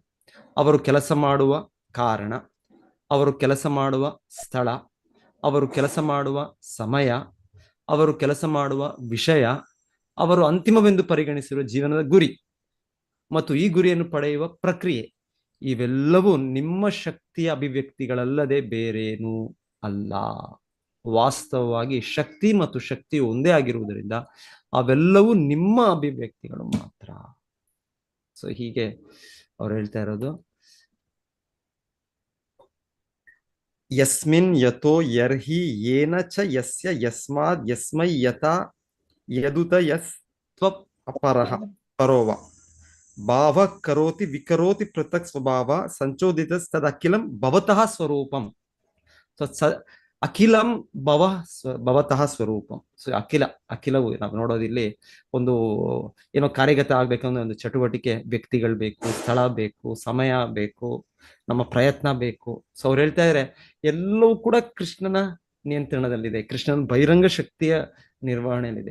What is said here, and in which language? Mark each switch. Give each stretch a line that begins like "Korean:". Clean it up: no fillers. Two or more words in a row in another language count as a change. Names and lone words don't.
Kannada: ಅವರು ಕೆಲಸ ಮಾಡುವ ಕಾರಣ, ಅವರು ಕೆಲಸ ಮಾಡುವ ಸ್ಥಳ, ಅವರು ಕೆಲಸ ಮಾಡುವ ಸಮಯ, ಅವರು ಕೆಲಸ ಮಾಡುವ ವಿಷಯ, ಅವರು ಅಂತಿಮವೆಂದು ಪರಿಗಣಿಸಿರುವ ಜೀವನದ ಗುರಿ ಮತ್ತು ಈ ಗುರಿಯನ್ನು ಪಡೆಯುವ ಪ್ರಕ್ರಿಯೆ, ಇವೆಲ್ಲವೂ ನಿಮ್ಮ ಶಕ್ತಿಯ ಅಭಿವ್ಯಕ್ತಿಗಳಲ್ಲದೆ ಬೇರೇನೂ ಅಲ್ಲ. ವಾಸ್ತವವಾಗಿ ಶಕ್ತಿ ಮತ್ತು ಶಕ್ತಿಯು ಒಂದೇ ಆಗಿರುವುದರಿಂದ ಅವೆಲ್ಲವೂ ನಿಮ್ಮ ಅಭಿವ್ಯಕ್ತಿಗಳು ಮಾತ್ರ. ಸೊ ಹೀಗೆ ಅವ್ರು ಹೇಳ್ತಾ ಇರೋದು,
Sanskrit: ಯಸ್ಮಿನ್ ಯಥೋ ಯರ್ಹಿ ಯೇನ ಚ ಯಸ್ಯ ಯಸ್ಮಾದ್ ಯಸ್ಮೈ ಯಥಾ ಯದುತ ಯಸ್ತ್ವ ಅಪರಃ ಪರೋವ ಭಾವ ಕರೋತಿ ವಿಕರೋತಿ ಪೃಥಕ್ ಸ್ವಭಾವ ಸಂಚೋದಿತ ತದಖಿಲಂ ಭವತಃ ಸ್ವರೂಪಂ. ಅಖಿಲಂ ಭವತಃ ಸ್ವರೂಪಂ.
Kannada: ಸೊ ಅಖಿಲವು ನಾವು ನೋಡೋದಿಲ್ಲಿ ಒಂದು ಏನೋ ಕಾರ್ಯಗತ ಆಗ್ಬೇಕಂದ್ರೆ ಒಂದು ಚಟುವಟಿಕೆ, ವ್ಯಕ್ತಿಗಳು ಬೇಕು, ಸ್ಥಳ ಬೇಕು, ಸಮಯ ಬೇಕು, ನಮ್ಮ ಪ್ರಯತ್ನ ಬೇಕು. ಸೊ ಅವ್ರು ಹೇಳ್ತಾ ಇದ್ರೆ ಎಲ್ಲವೂ ಕೂಡ ಕೃಷ್ಣನ ನಿಯಂತ್ರಣದಲ್ಲಿದೆ, ಕೃಷ್ಣನ ಬಹಿರಂಗ ಶಕ್ತಿಯ ನಿರ್ವಹಣೆಯಲ್ಲಿದೆ.